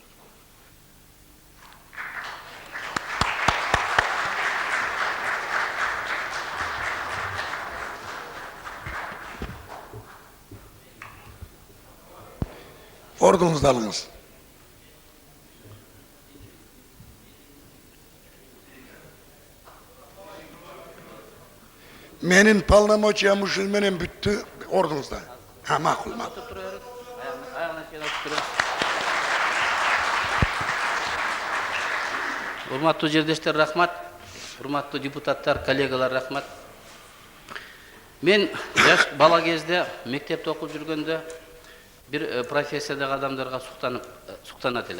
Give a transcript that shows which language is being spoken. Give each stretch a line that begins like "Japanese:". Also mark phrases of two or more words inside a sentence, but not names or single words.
Kyrgyz: Ордуңузду алыңыз. Менин полномочиям ушул менен бүттү, ордуңузда. Ха, макул, макул. Урматтуу жердештер, рахмат. Урматтуу депутаттар, коллегалар, рахмат. Мен жаш бала кезде мектепте окуп жүргөндө бир профессиядагы адамдарга суктанат элем.